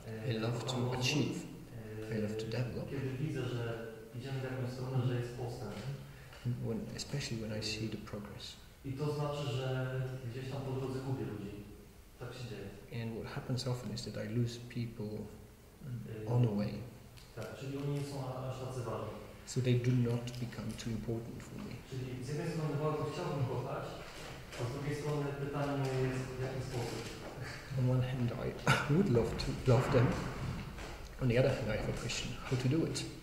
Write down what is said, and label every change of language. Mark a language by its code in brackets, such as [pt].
[en] I love to achieve, I love to develop. [pl] Kiedy widzę, że idziemy w jakąś stronę, że jest postęp. [en] Especially when I see the progress. [pl] I to znaczy, że gdzieś tam po drodze gubię ludzi. Tak się dzieje. [en] And what happens often is that I lose people on the way. [pl] Tak, czyli oni nie są aż tacy ważni. [en] So they do not become too important for me. [pl] Czyli z jednej strony bardzo chciałbym kochać, a z drugiej strony pytanie jest w jaki sposób. [en] On one hand, I would love them. On the other hand, I have a question: how to do it?